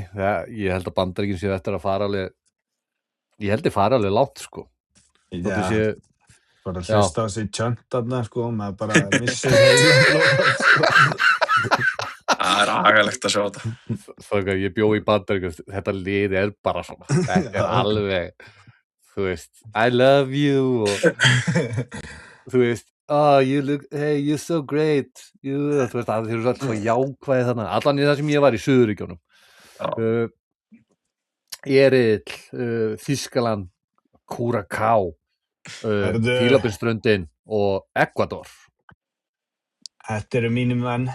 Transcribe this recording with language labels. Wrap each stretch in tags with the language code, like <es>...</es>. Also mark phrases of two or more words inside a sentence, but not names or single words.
<is>Ég held að Bandaríkin séu eftir að fara alveg, ég held að fara alveg látt, sko. Já, bara hlusta á sig tjönt þarna, sko, maður bara missir heimavelli, sko. Það er agalegt að sjá þetta. Þannig að ég bjó í Bandaríkjum, þetta lið er bara svona, þetta er alveg, þú veist,</is> <en>I love you</en> <is>og þú veist,</is> <en>hey, you're so great,</en> <is>þú veist, þeir eru alltaf svo jákvæði þannig, allan í það sem ég var í Suðurríkjunum. Þýskaland, Curaçao, Fílabeinsströndin og Ecuador. Þetta eru mínir menn.</is>